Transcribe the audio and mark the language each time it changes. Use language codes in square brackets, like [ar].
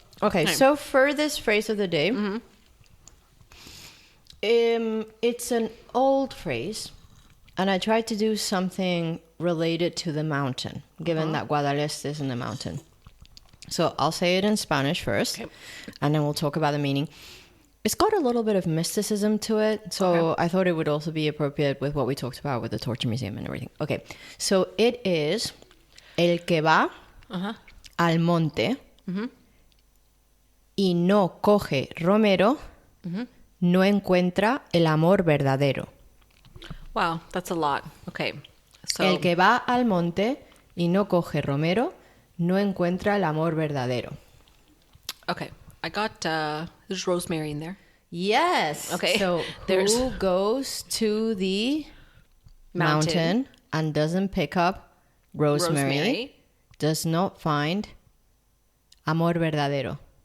[en] Okay, so for this phrase of the day, it's an old phrase, and I tried to do something related to the mountain, given that Guadalest is in the mountain. So I'll say it in Spanish first, and then we'll talk about the meaning. It's got a little bit of mysticism to it, so I thought it would also be appropriate with what we talked about with the Torture Museum and everything. Okay, so it is [es] el que va al monte y no coge romero, no encuentra el amor verdadero. [en] Wow, that's a lot. Okay. So [es] El que va al monte y no coge romero, no encuentra el amor verdadero. [en] okay. I got there's rosemary in there. Yes. Okay. So who goes to the mountain and doesn't pick up rosemary, does not find [es] amor verdadero.